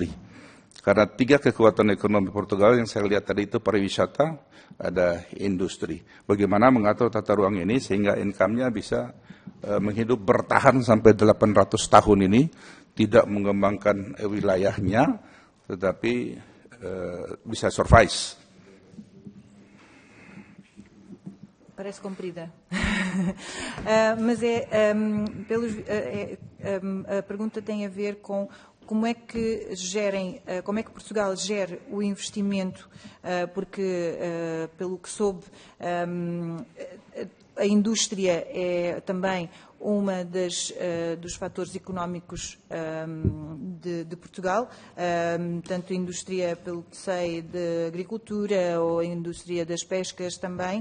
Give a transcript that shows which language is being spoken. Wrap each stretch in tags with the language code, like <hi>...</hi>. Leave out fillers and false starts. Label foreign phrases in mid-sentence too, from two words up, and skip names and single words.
<id>Karena 3 kekuatan ekonomi Portugal yang saya lihat tadi itu pariwisata, ada industri. Bagaimana mengatur tata ruang ini sehingga income-nya bisa menghidup bertahan sampai 800 tahun ini, tidak mengembangkan wilayahnya, tetapi bisa survive.</id> <pt>Parece comprida. Mas a pergunta tem a ver com como é que gerem, como é que Portugal gera o investimento, porque, pelo que soube, a indústria é também uma dos fatores económicos de Portugal, tanto a indústria, pelo que sei, de agricultura ou a indústria das pescas também.</pt>